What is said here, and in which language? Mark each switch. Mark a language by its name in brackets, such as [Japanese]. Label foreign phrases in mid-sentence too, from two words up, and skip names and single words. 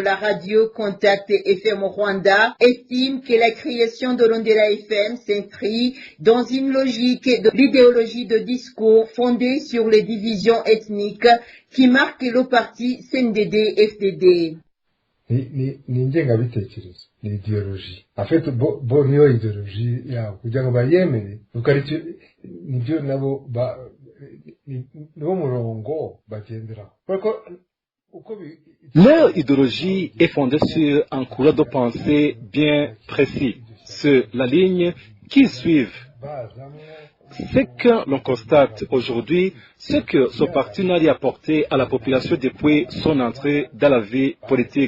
[French] la radio Contact FM Rwanda, estime que la création de Rundera FM s'inscrit dans une logique de l'idéologie de discours fondée sur les divisions ethniques qui marque le parti CNDD-FDD. [Rundi] ni ingengabitekerezo, ni ideologie. [French] En fait, [Rundi] bo niyo ideologie yabo kugira ngo bayemere nuko ari nibyo nabo niwo murongo bagenderaho. [French] Leur idéologie est fondée sur un courant de pensée bien précis, sur la ligne qu'ils suivent. Ce que l'on constate aujourd'hui, c'est que ce parti n'a rien apporté à la population depuis son entrée dans la vie politique.